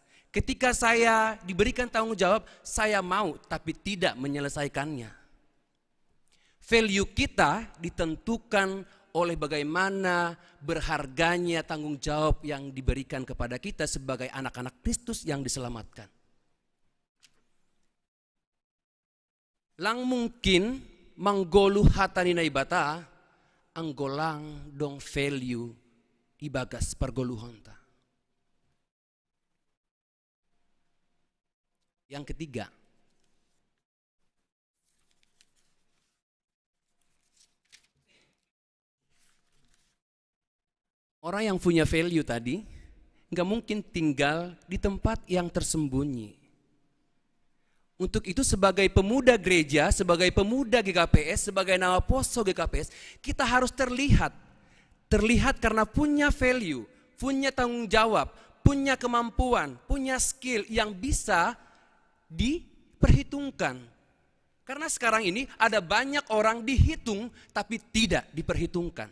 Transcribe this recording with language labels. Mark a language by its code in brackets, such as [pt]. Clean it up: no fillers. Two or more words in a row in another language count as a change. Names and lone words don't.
[id] Ketika saya diberikan tanggung jawab, saya mau tapi tidak menyelesaikannya. Value kita ditentukan oleh bagaimana berharganya tanggung jawab yang diberikan kepada kita sebagai anak-anak Kristus yang diselamatkan. [bts] Lang mungkin manggolu hatani naibata, anggolang dong value ibagas pergoluhonta. [id] Yang ketiga, orang yang punya value tadi nggak mungkin tinggal di tempat yang tersembunyi. Untuk itu sebagai pemuda gereja, sebagai pemuda GKPS, sebagai nama poso GKPS, kita harus terlihat. Terlihat karena punya value, punya tanggung jawab, punya kemampuan, punya skill yang bisa diperhitungkan. Karena sekarang ini ada banyak orang dihitung tapi tidak diperhitungkan.